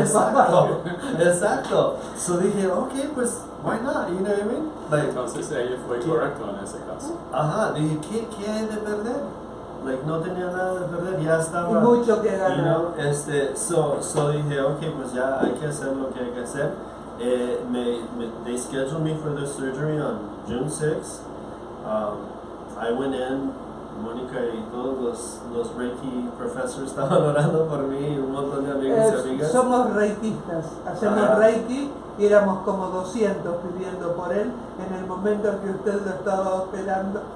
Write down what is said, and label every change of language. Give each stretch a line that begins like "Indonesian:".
Spanish: exacto, exacto.
English: So dije, okay, pues, why not? You know what I mean? Like,
Spanish: entonces ella fue correcto en ese caso. Ajá, dije, ¿qué hay de perder? Like, no tenía nada de perder, ya estaba. Y mucho que ganar. So dije, okay, pues ya hay que hacer lo que hay que hacer.
English: They scheduled me for the surgery on June 6th. I went in,
Spanish: Mónica y todos los Reiki professors estaban orando por mí, y un montón de amigos y amigas. Somos reikistas, hacemos Reiki y éramos como 200 pidiendo por él en el momento en que usted lo estaba operando.